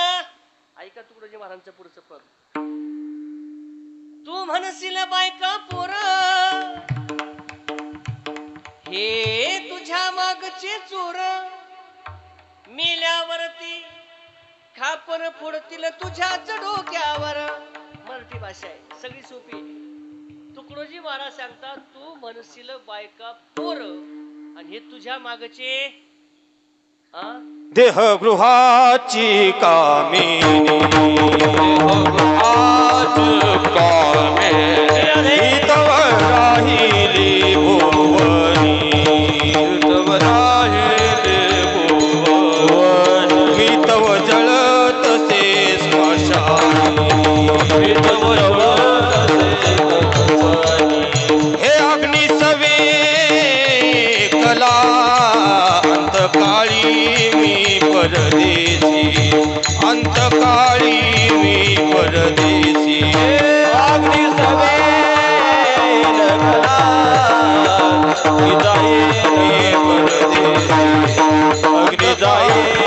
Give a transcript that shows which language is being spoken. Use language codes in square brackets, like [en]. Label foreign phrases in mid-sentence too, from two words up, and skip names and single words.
[mr] ऐका तुकडोजी महाराजांचं पुढचं पद. तू म्हणशील बायका पोर हे तुझ्या मागचे चोर, मेल्यावरती खापर फोडतील तुझ्याच डोक्यावर. मराठी भाषा आहे, सगळी सोपी आहे. तुकडोजी महाराज सांगतात तू म्हणशील बायका पोर आणि हे तुझ्या मागचे देहगृहाची कामिनी, देहगृहाची कामिनी, तव राहिली भुवनी, तव राहिली भुवनी, मी तव जळतसे स्मशानी, तव जळतसे स्मशानी. हे अग्नी सवे कला अंतकाळी मी परदेशी, अंतकाळी मी परदेशी. अग्नि सवे कला जाई मी परदेशी, अग्नि जाई